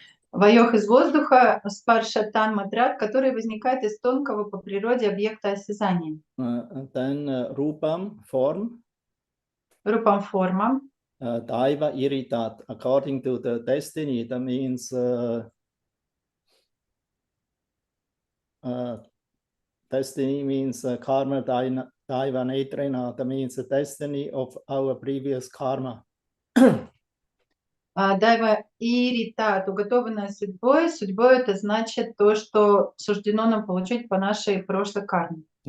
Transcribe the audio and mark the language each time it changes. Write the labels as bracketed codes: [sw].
[ru] Вайох из воздуха, спарша танматрат, который возникает из тонкого по природе объекта осязания. [en] Then Rupam, form. [ru] Рупам форма. [en] Daiva iritat, according to the destiny, that means destiny means karma daiva netrena, that means the destiny of our previous karma. [ru] Дайва иритат, уготованная судьбой. Судьбой это значит то, что суждено нам получить по нашей прошлой карме.